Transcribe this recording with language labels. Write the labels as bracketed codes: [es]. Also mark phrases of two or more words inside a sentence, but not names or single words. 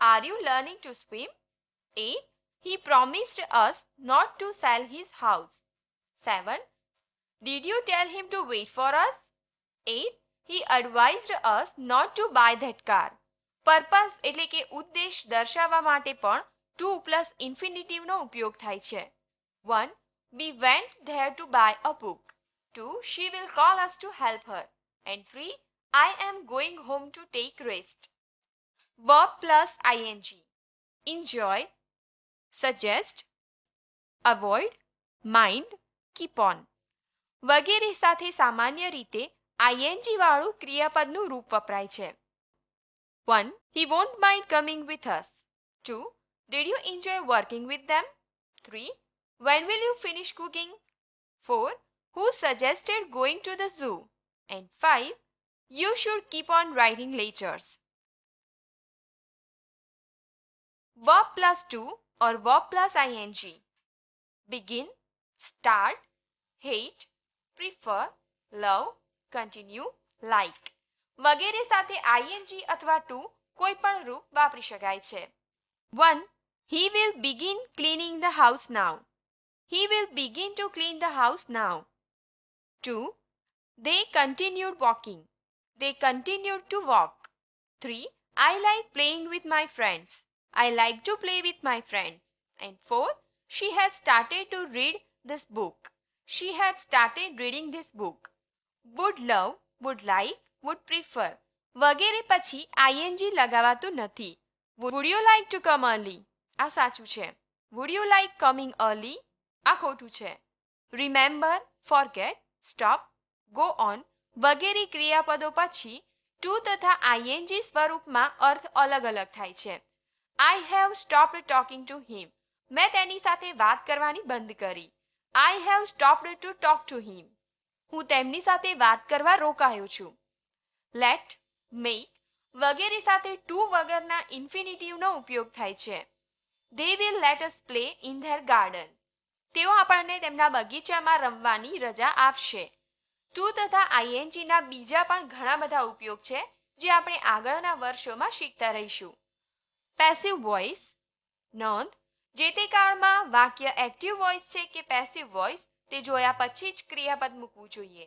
[en] Are you learning to swim? 8. He promised us not to sell his house. 7. Did you tell him to wait for us? 8. He advised us not to buy that car. [gu] પર્પસ એટલે કે ઉદ્દેશ દર્શાવવા માટે પણ [en] to plus [gu] ઇન્ફિનિટિવનો ઉપયોગ થાય છે. [en] 1. We went there to buy a book. 2. She will call us to help her. And 3. I am going home to take rest. Verb plus ing. Enjoy, suggest, avoid, mind, keep on. [gu] વગેરે સાથે સામાન્ય રીતે ing વાળું ક્રિયાપદનું રૂપ વપરાય છે. [en] 1. He won't mind coming with us. 2. Did you enjoy working with them? 3. When will you finish cooking? 4. Who suggested going to the zoo? And 5. You should keep on writing letters. Verb plus to or verb plus ing. Begin, start, hate, prefer, love, continue, like. [gu] વગેરે સાથે ing અથવા to કોઈ પણ રૂપ વાપરી શકાય છે. [en] 1. He will begin cleaning the house now. He will begin to clean the house now. 2. They continued walking. They continued to walk. 3. I like playing with my friends. I like to play with my friends. And 4. She has started to read this book. She had started reading this book. Would love, would like, would prefer. [gu] વગેરે પછી ing લગાવાતું નથી. [en] Would you like to come early? [gu] આ સાચું છે. [en] Would you like coming early? [gu] આ ખોટું છે. [en] Remember, forget, stop, go on [gu] વગેરે ક્રિયાપદો પછી to તથા ing સ્વરૂપમાં અર્થ અલગ અલગ થાય છે. [en] I have stopped talking to him. [gu] મેં તેની સાથે વાત કરવાની બંધ કરી. [en] I have stopped to talk to him. [gu] હું તેમની સાથે વાત કરવા રોકાયો છું. [en] Let, make [gu] વગેરે સાથે to વગરના ઇન્ફિનિટિવનો ઉપયોગ થાય છે. [en] They will let us play in their garden. [gu] તેઓ આપણને તેમના બગીચામાં રમવાની રજા આપશે. to તથા ing ના બીજા પણ ઘણા બધા ઉપયોગ છે જે આપણે આગળના વર્ષોમાં શીખતા રહીશું. [en] passive voice. [gu] નોંધ, જે તે કાળમાં વાક્ય [en] active voice [gu] છે કે [en] passive voice [gu] તે જોયા પછી જ ક્રિયાપદ મૂકવું જોઈએ.